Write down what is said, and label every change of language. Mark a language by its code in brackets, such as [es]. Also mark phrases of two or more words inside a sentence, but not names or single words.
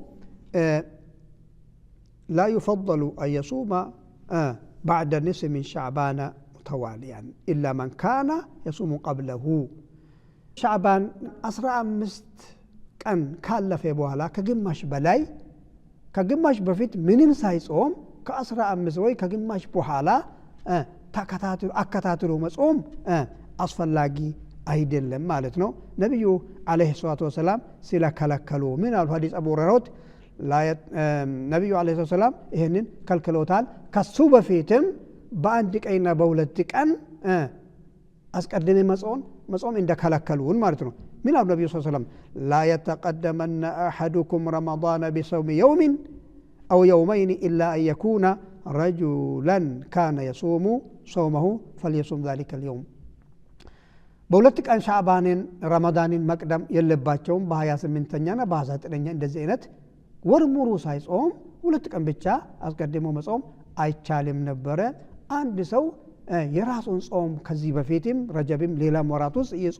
[ar] لا يفضل أن يصوم بعد النصف من شعبان متواليا إلا من كان يصوم قبله [am] شعبان 15 ቀን ካለፈ በኋላ ከግማሽ በላይ ከግማሽ በፊት ምንም ሳይጾም ከ15 ወይ ከግማሽ በኋላ አከታትሎ መጾም አስፈላጊ አይደለም ማለት ነው። ነብዩ [ar] عليه الصلاة والسلام [am] ስለከለከሉ ምን አሉ? ሐዲስ አቡ ሁረይራ ነብዩ [ar] عليه السلام [am] ይሄንን ከልክሎታል። ከሱ በፊትም በአንድ ቀንና በሁለት ቀን አስቀድሜ መጾም እንደከለከሉን ማለት ነው። ምን አሉ ነብዩ [ar] صلى الله عليه وسلم? ላ يتقدمن احدكم رمضان بصوم يوم او يومين الا ان يكون رجلا كان يصوم صومه فليصوم ذلك اليوم [am] በሁለት ቀን ሻዕባንን ረመዳንን መቅደም የለባቸውም። በ28ኛና በ29ኛ እንደዚህ አይነት ወር ሙሉ ሳይጾም ሁለት ቀን ብቻ አስቀድሞ መጾም አይቻልም ነበር። አንድ ሰው የራሱን ጾም ከዚህ በፊትም ረጀብም ሌላም ወራት ውስጥ